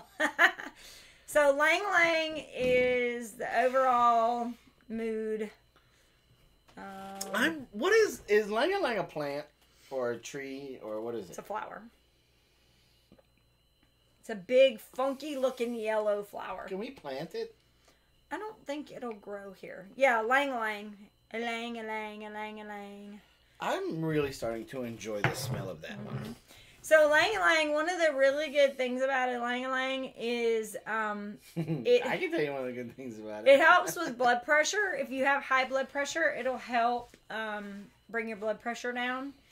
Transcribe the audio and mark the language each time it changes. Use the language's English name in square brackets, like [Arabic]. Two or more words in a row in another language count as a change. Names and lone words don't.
[English] So Lang Lang is the overall mood. What is Lang Lang a plant or a tree or what is it? It's a flower. It's a big, funky looking yellow flower. Can we plant it? I don't think it'll grow here. Yeah, Lang Lang. A lang, a lang, a lang, a lang. I'm really starting to enjoy the smell of that one. So Lang Lang, one of the really good things about it, Lang Lang, is I can tell you one of the good things about it. It helps with blood pressure. If you have high blood pressure, it'll help bring your blood pressure down.